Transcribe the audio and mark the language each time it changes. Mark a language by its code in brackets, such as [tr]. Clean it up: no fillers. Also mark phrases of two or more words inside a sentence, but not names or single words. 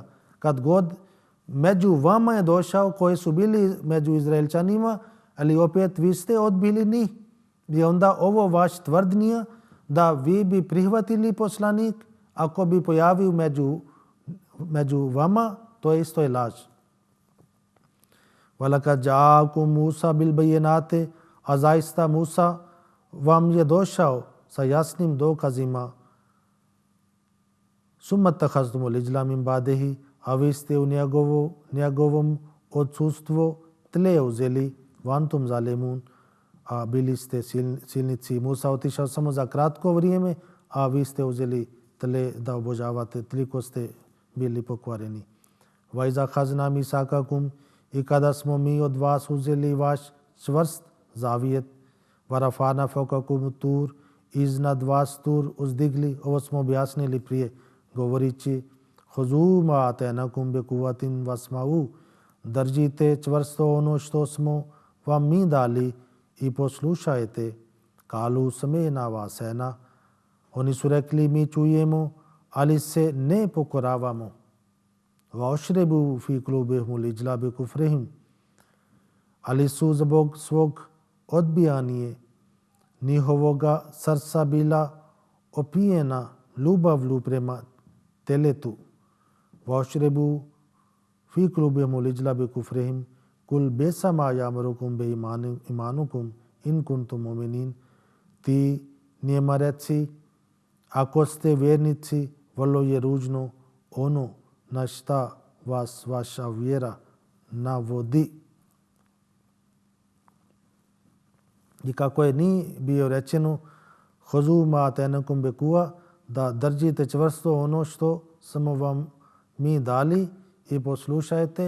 [bs] Kad god među vama je došao koji su bili među Izraelčanima, ali opet vi ste odbili njih. I onda ovo vaš tvrdnja da vi bi prihvatili poslanik ako bi pojavio među vama, to je isto je laž. [ar] وَلَكَدْ جَاءَكُمْ مُوسَى بِالْبَيِّنَاتِ. [bs] A zaista Musa vam je došao sa jasnim dokazima. [ar] ثُمَّ اتَّخَذْتُمُ الْعِجْلَ مِنْ بَعْدِهِ. [bs] A vi ste u njegovom odsustvu tle uzeli, [ar] وَأَنْتُمْ ظَالِمُونَ. [bs] A bili ste silnici. Musa otišao samo za kratko vrijeme, a vi ste uzeli tle da obožavate, toliko ste bili pokvareni. [ar] وَإِذَا أَخَذْنَا مِيثَاقَكُمْ. [bs] I kada smo mi od vas uzeli vaš čvrst zavijet, [ar] وَرَفَعْنَا فَوْقَكُمُ الطُّورَ. [bs] Iznad vas tur uzdigli, ovo smo objasnili prije, govorići [ar] خُذُوا مَا آتَيْنَاكُمْ بِقُوَّةٍ وَاسْمَعُوا. [bs] Držite čvrsto ono što smo vam mi dali i poslušajte. [ar] قَالُوا سَمِعْنَا وَعَصَيْنَا. [bs] Oni su rekli mi čujemo, ali se ne pokoravamo. [ar] وَأُشْرِبُوا فِي قُلُوبِهِمُ الْعِجْلَ بِكُفْرِهِمْ, [bs] ali su zbog svog odbijanja njihovoga srca bila opijena ljubavlju prema teletu. [ar] وَأُشْرِبُوا فِي قُلُوبِهِمُ الْعِجْلَ بِكُفْرِهِمْ قُلْ بِئْسَمَا يَأْمُرُكُمْ بِهِ إِيمَانُكُمْ إِن كُنتُم مُّؤْمِنِينَ. [bs] Ti njima reci, ako ste vjernici, vrlo je ružno ono na šta vas vaša vjera navodi. I kako je ni bio rečeno, [ar] خُذُوا مَا آتَيْنَاكُمْ بِقُوَّةٍ, [bs] da držite čvrsto ono što smo vam mi dali i poslušajte.